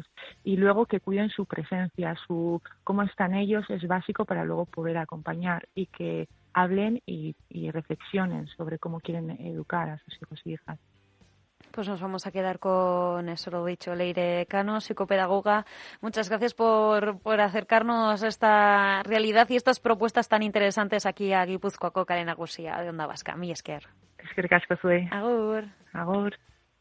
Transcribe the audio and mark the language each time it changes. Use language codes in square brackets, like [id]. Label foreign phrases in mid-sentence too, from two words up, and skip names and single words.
[es] Y luego que cuiden su presencia, cómo están ellos, es básico para luego poder acompañar, y que hablen y reflexionen sobre cómo quieren educar a sus hijos y hijas. Pues nos vamos a quedar con eso, lo dicho. Leire Cano, psicopedagoga, muchas gracias por acercarnos a esta realidad y estas propuestas tan interesantes aquí a Gipuzkoako Kale Nagusia de Onda Vasca. [eu] Mi esker. Eskerrik asko zuei. Agur. Agur.